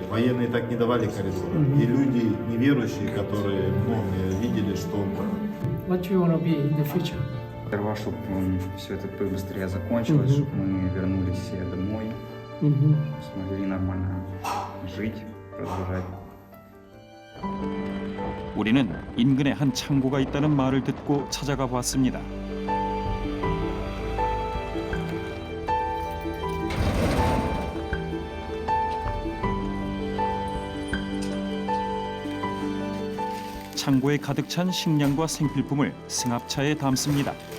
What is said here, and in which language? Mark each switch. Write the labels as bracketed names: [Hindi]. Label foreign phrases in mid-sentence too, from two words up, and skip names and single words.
[Russian] Военные так не давали коридора. И люди неверующие, которые видели, что... [English] What do you want to be in the future? [Russian] Сперва, чтобы все это побыстрее закончилось, чтобы мы вернулись все домой, смогли нормально жить, продолжать. [Korean] 우리는 인근에 한 창고가 있다는 말을 듣고 찾아가 봤습니다. 창고에 가득 찬 식량과 생필품을 승합차에 담습니다.